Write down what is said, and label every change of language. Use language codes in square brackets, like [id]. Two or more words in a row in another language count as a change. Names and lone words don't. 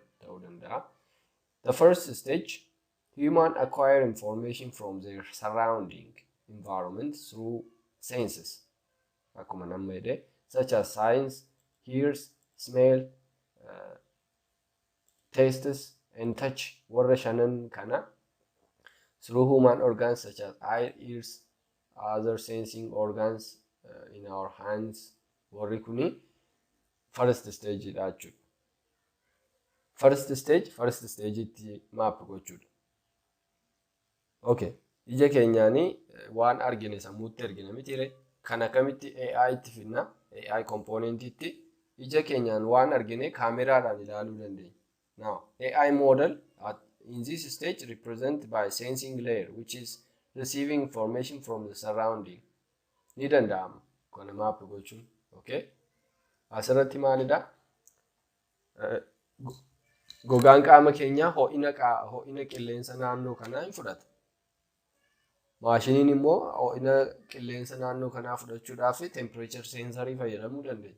[en] The first stage, human acquire information from their surrounding environment through senses. [om] Akkuma namma jedhe, [en] such as signs, hears, smell, tastes, and touch. [om] Warra shanan kana [en] through human organs such as eye, ears, other sensing organs in our hands. [om] Warri kuni [en] first stage [om] dha jechuudha. [en] First stage [om] itti map gochuudha. Okay. Ija keenyaanii waan argine sammuutti argina mitire. Kana kamitti AI itti finna, [en] AI component [om] itti ija keenyaan waan argine kaameraadhaan ilaaluu dandeenya. [en] Now, AI model in this stage represented by sensing layer, which is receiving information from the surrounding. [om] Ni danda'ama kana map gochuun. Okay? Asirratti maalidha? Gogaan qaama keenyaa ho'ina qilleensa naannoo kanaa hin fudhata. Maashiniin immoo ho'ina qilleensa naannoo kanaa fudhachuudhaaf temperature sensorii fayyadamuu dandeenya.